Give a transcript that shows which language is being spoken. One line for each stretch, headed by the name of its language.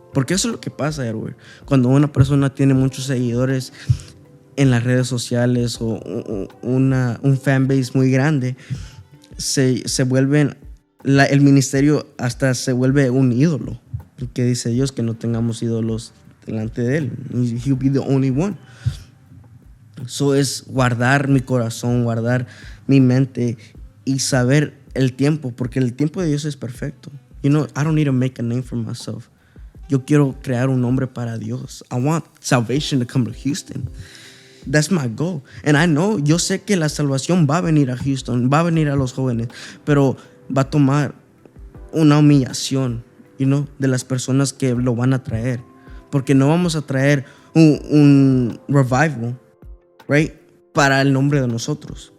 Spanish: Porque eso es lo que pasa, Edward. Cuando una persona tiene muchos seguidores en las redes sociales o un fanbase muy grande, se vuelven, el ministerio hasta se vuelve un ídolo. Porque dice Dios que no tengamos ídolos delante de Él.
English: He'll be the only one.
Spanish: Es guardar mi corazón, guardar mi mente y saber el tiempo, porque el tiempo de Dios es perfecto.
English: I don't need to make a name for myself.
Spanish: Yo quiero crear un nombre para Dios.
English: I want salvation to come to Houston. That's my goal. And I know,
Spanish: yo sé que la salvación va a venir a Houston, va a venir a los jóvenes, pero va a tomar una humillación, de las personas que lo van a traer. Porque no vamos a traer un revival, right, para el nombre de nosotros.